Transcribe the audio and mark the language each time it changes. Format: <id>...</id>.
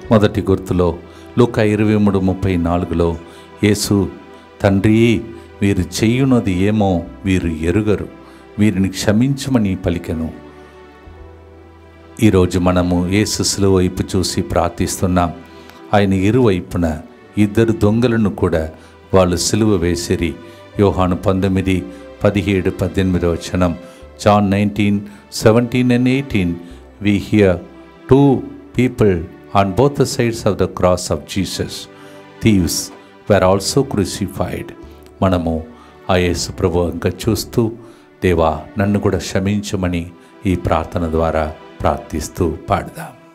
<te>మొదటి గుర్తులో లూకా 23:34 యేసు, తండ్రి, వీరు చేయునది ఏమో వీరు ఎరుగరు, వీరిని క్షమించమని పలికెను. ఈరోజు మనము యేసు శిలువ వైపు చూసి ప్రార్థిస్తున్నాం. ఆయన ఇరువైపున ఇద్దరు దొంగలను కూడా వాళ్ళు సిలువ వేసిరి.</te> <en>యోహాను 19:17-18 John 19:17 and 18 we hear two people on both the sides of the cross of Jesus. Thieves were also crucified.</en> <te>మనము ఆ యేసు ప్రభు ఇంకా చూస్తూ, దేవా నన్ను కూడా క్షమించమని ఈ ప్రార్థన ద్వారా ప్రార్థిస్తూ పాడదాం.</te>